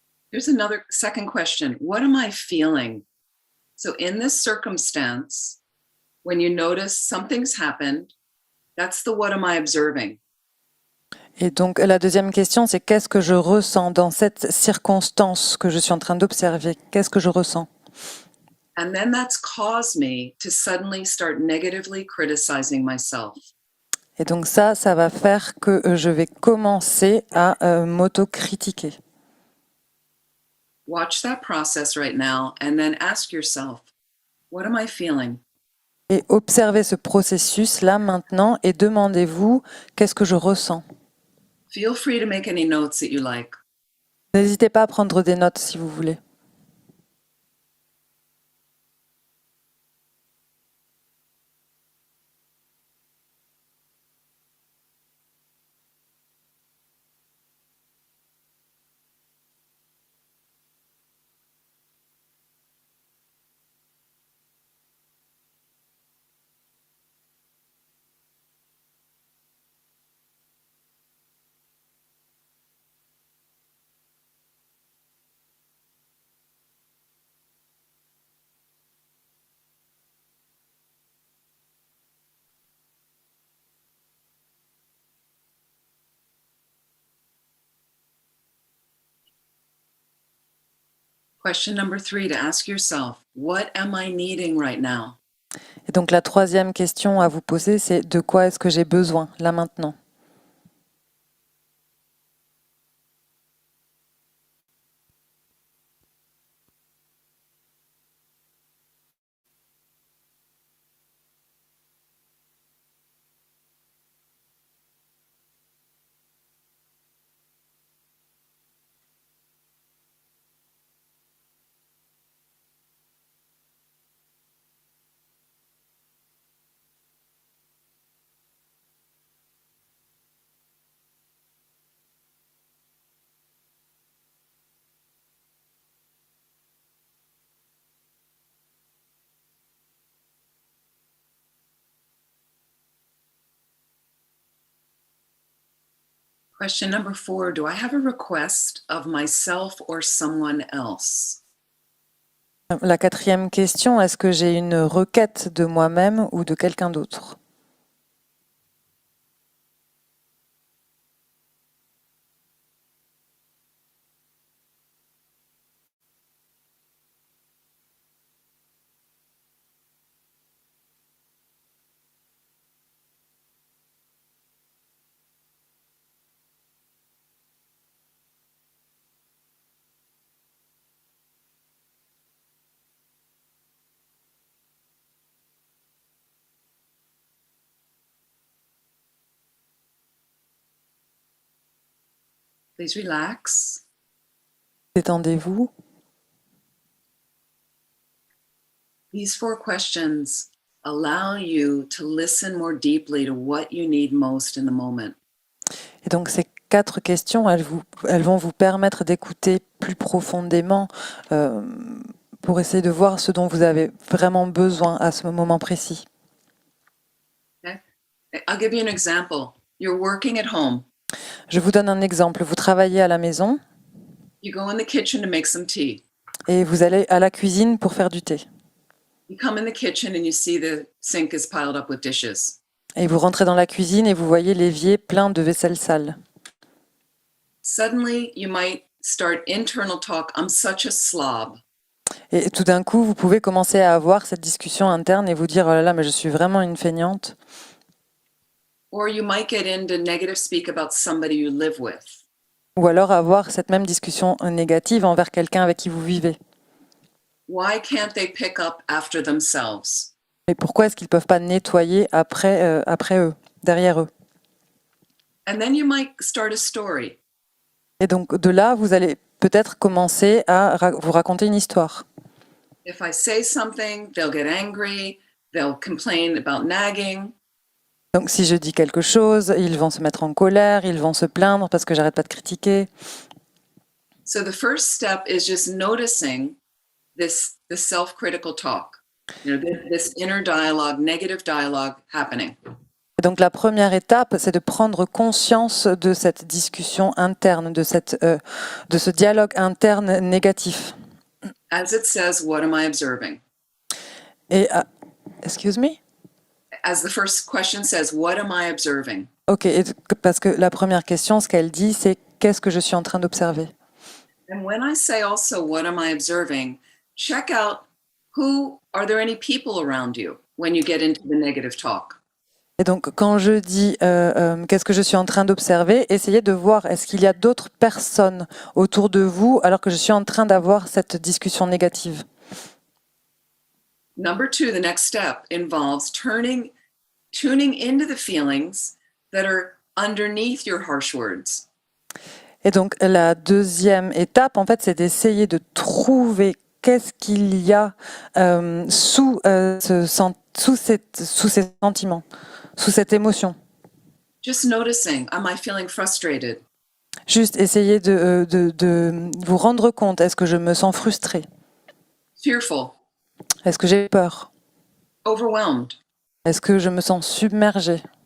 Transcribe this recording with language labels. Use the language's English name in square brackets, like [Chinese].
[English] Here's another second question. What am I feeling? So in this circumstance, when you notice something's happened, that's the what am I observing? [French] Et donc la deuxième question, c'est qu'est-ce que je ressens dans cette circonstance que je suis en train d'observer? Qu'est-ce que je ressens? [English] And then that's caused me to suddenly start negatively criticizing myself. [French] Et donc ça va faire que je vais commencer à m'autocritiquer. [English] Watch that process right now and then ask yourself, What am I feeling? [French] Et observez ce processus là maintenant et demandez-vous qu'est-ce que je ressens. [English] Feel free to make any notes that you like. [French] N'hésitez pas à prendre des notes si vous voulez. [English] Question number 3, to ask yourself, what am I needing right now? [French] Et donc la troisième question à vous poser, c'est de quoi est-ce que j'ai besoin là maintenant? [English] Question number 4, do I have a request of myself or someone else? [French] La quatrième question, est-ce que j'ai une requête de moi-même ou de quelqu'un d'autre? [English] Please relax. [French] Détendez-vous. [English] These 4 questions allow you to listen more deeply to what you need most in the moment. [French] Et donc ces 4 questions, elles vont vous permettre d'écouter plus profondément pour essayer de voir ce dont vous avez vraiment besoin à ce moment précis. [English] I'll give you an example. You're working at home. [French] Je vous donne un exemple. Vous travaillez à la maison [English] You go in the kitchen to make some tea. [French] et vous allez à la cuisine pour faire du thé. [English] You come in the kitchen and you see the sink is piled up with dishes. [French] Et vous rentrez dans la cuisine et vous voyez l'évier plein de vaisselle sale. [English] Suddenly, you might start internal talk. I'm such a slob. [French] Et tout d'un coup, vous pouvez commencer à avoir cette discussion interne et vous dire « Oh là là, mais je suis vraiment une feignante ». [English] Or you might get into negative speak about somebody you live with. [French] Ou alors avoir cette même discussion négative envers quelqu'un avec qui vous vivez. [English] Why can't they pick up after themselves? [French] Mais pourquoi est-ce qu'ils ne peuvent pas nettoyer après eux, derrière eux? [English] And then you might start a story. [French] Et donc de là, vous allez peut-être commencer à vous raconter une histoire. [English] If I say something, they'll get angry, they'll complain about nagging. [French] Donc si je dis quelque chose, ils vont se mettre en colère, ils vont se plaindre parce que j'arrête pas de critiquer. [English] So the first step is just noticing this self-critical talk. This inner dialogue, negative dialogue happening. [French] Et donc la première étape, c'est de prendre conscience de cette discussion interne, de ce dialogue interne négatif. [English] As it says, what am I observing? Et excuse me? As the first question says, what am I observing? [French] Ok, parce que la première question, ce qu'elle dit, c'est qu'est-ce que je suis en train d'observer? [English] And when I say also, what am I observing? Check out are there any people around you when you get into the negative talk? [French] Et donc, quand je dis qu'est-ce que je suis en train d'observer, essayez de voir est-ce qu'il y a d'autres personnes autour de vous alors que je suis en train d'avoir cette discussion négative. [English] Number 2, the next step involves tuning into the feelings that are underneath your harsh words. [French] Et donc la deuxième étape, en fait, c'est d'essayer de trouver qu'est-ce qu'il y a sous ces sentiments, sous cette émotion. [English] Just noticing, am I feeling frustrated? [French] Juste essayer de vous rendre compte, est-ce que je me sens frustrée? [English] Fearful? [French] Est-ce que j'ai peur? [English] Overwhelmed? [French] Est-ce que je me sens submergée?